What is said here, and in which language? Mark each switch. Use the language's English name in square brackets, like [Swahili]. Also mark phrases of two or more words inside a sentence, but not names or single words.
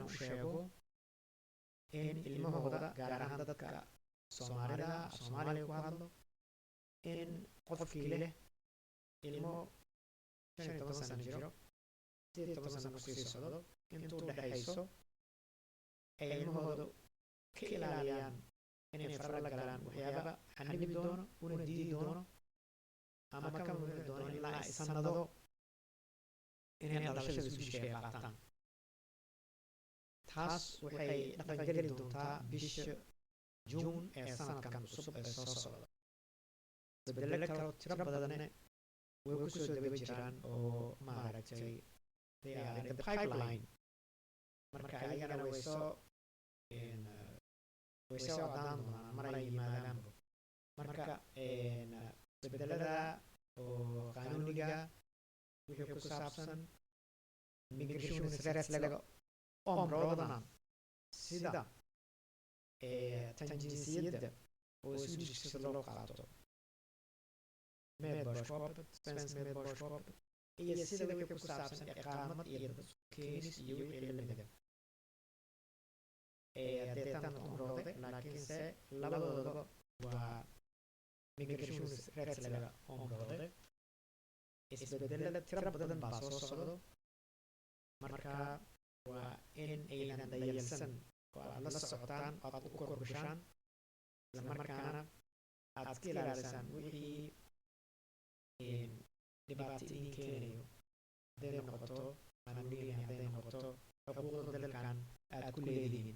[Somali] u sheego in ilmahooda, gaar ahaan dadka soomaalida af soomaaliga ku hadlo, in qofkii leh ilmo 15 sano jiro, 18 sano kusii socdo, intuu dhexayso ay ilmahooda ka ilaaliyaan inay fara la galaan waxyaaba xanibi doono, una diidi doono, ama ka mamnuuci doono ilaa ay sanado inay dhalashada Swedish-ka ay qaataan. taas waxay dhaqangeli doontaa bisha Juun ee sanadkan cusub ee soo socda. isbedelo kaloo tiro badanne way ku soo daba jiraan oo maaragtay [English] they are in the pipeline. [Somali] marka ayagana way soo cadaan doonaan maray yimaadaanba. marka isbedelada oo qaanuuniga wixii ku saabsan [Swedish] migrationsrättsliga områdena [Somali] sida tan jinsiyadda oo Swedish sida loo qaato, [Swedish] medborgarskapet, svensk medborgarskap, [Somali] iyo sida wixii ku saabsan iqaamad iyo dad keenis iyo wixii la mida. deetan område, laakiinse labadoodaba waa [Swedish] migrationsrättsliga område. [Somali] isbedelada tiro badan baa soo socdo, marka waa in aynan dayalsan oo aad la socotaan oo aad u korbishaan, isla markaana aad iska ilaalisaan wixii dhibaato idin keenayo, hadday noqoto qanuuniyan, hadday noqoto xuquuqda dalkan aad ku leedihiin.